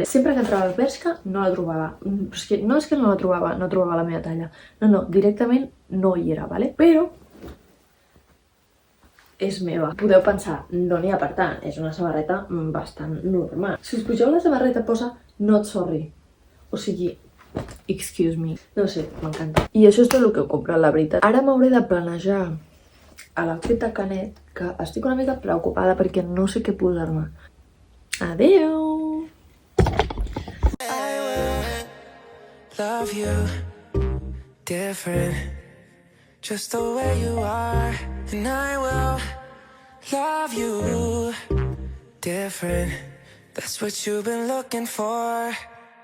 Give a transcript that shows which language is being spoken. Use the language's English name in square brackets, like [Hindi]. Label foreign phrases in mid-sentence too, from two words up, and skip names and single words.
[Catalan] Sempre que entrava a Bershka no la trobava. Però és que no la trobava, no trobava la meva talla. No, directament no hi era, vale? Però és meva. Podeu pensar, no n'hi ha per tant, és una samarreta bastant normal. Si us pugeu la samarreta posa [English] not sorry. [Catalan] O sigui, [English] excuse me. [Catalan] No sé, m'encanta. I això és tot el que he comprat, la veritat. Ara m'hauré de planejar a l'outfit de Canet, que estic una mica preocupada perquè no sé què posar-me. Adeu! [English] I will love you different, just the way you are. And I will love you different. That's what you've been looking for.